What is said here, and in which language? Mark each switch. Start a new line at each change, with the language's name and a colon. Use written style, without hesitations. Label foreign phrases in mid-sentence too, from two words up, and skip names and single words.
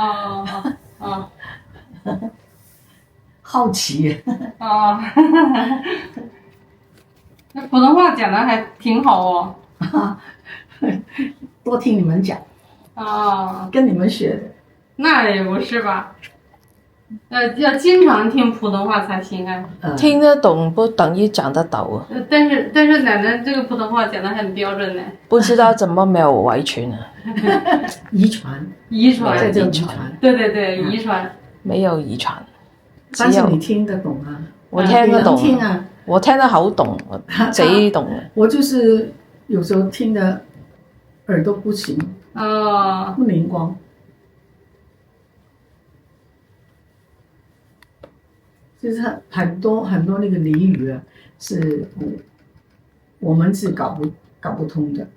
Chinese: 好奇。那普通話講得還挺好哦。多聽你們講。跟你們學的。那也不是吧。要经常听普通话才行啊。听得懂不等于讲得到啊，但是奶奶这个普通话讲得很标准呢。不知道怎么没有遺傳啊？遺傳，遺傳，這叫遺傳。對對對，遺傳。沒有遺傳，但是你聽得懂啊？我聽得懂，聽啊，我聽得好懂，我贼懂啊。我就是有時候聽得耳朵不行，不靈光。就是很多那個俚語啊，是我們是搞不通的。